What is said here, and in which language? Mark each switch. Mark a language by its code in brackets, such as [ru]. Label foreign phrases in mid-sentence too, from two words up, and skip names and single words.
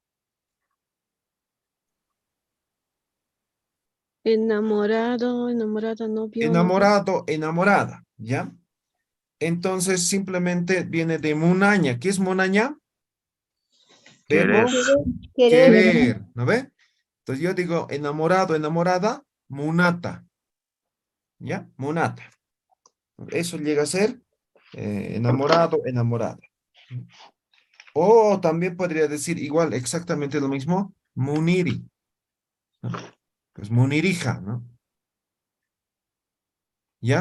[es] Enamorado, enamorada, novio. Enamorado, enamorada, ¿ya? Entonces, simplemente viene de munaña. ¿Qué es munaña? Querer. Verbo Querer. querer, ¿no ve? Entonces, yo digo enamorado, enamorada, munata, ¿ya? Munata. Eso llega a ser enamorado, enamorada. O también podría decir igual, exactamente lo mismo, muniri, ¿no? Pues munirija, ¿no? ¿Ya?